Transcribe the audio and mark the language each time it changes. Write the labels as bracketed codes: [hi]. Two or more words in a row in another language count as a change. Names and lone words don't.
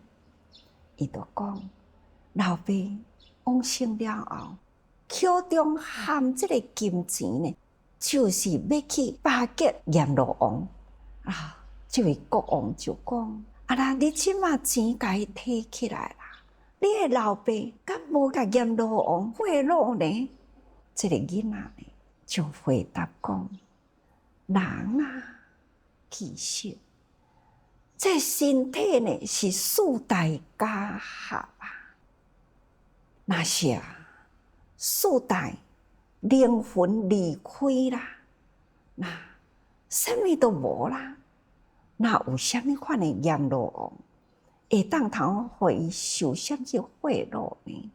[nan] 伊就讲，老爸往生了后，口中含这个金钱呢，就是要去巴结阎罗王啊。这位国王就讲：啦，你即马钱甲伊摕起来啦，你的老爸敢无甲阎罗王贿赂呢？这个囡仔呢，就回答讲： 人啊，其实这身体呢是四大家合啊。若是四大灵魂离开啦，那什么都无啦，那有什么款的阎罗王会当通互伊受什么贿赂呢？